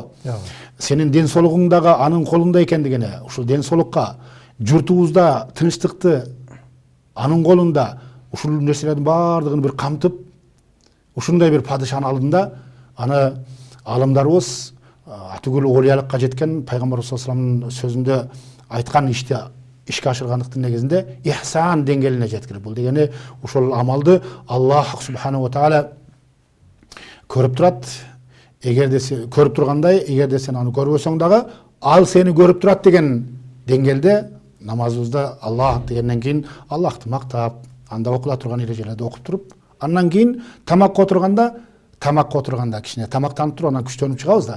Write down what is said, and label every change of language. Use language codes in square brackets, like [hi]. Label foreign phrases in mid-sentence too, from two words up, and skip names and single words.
[ky] Сенин ден соолугуң дагы анын колунда экендигине, ушул ден соолукка, журтубузда тынчтыкты анын колунда, ушул нерселердин бардыгын бир камтып, ушундай бир падышанын алдында аны алымдарыбыз атүгүл олиялыкка жеткен пайгамбар [ar] صلى الله عليه وسلم [ky] сөзүндө айткан ишти ишке ашыргандыктын негизинде ихсан деңгээлине жеткирип. Бул дегени ушул амалды Аллах [ar] سبحانه وتعالى [ky] көрүп турат. Эгерде көрүп тургандай, эгерде сен аны көрбөсөң дагы, ал сени көрүп турат деген деңгээлде намазыбызда Аллах дегенден кийин Аллахты мактап, анда окула турган эрежелерди окуп туруп, андан кийин тамакка отурганда кичине тамактанып туруп анан күчтөнүп чыгабыз да.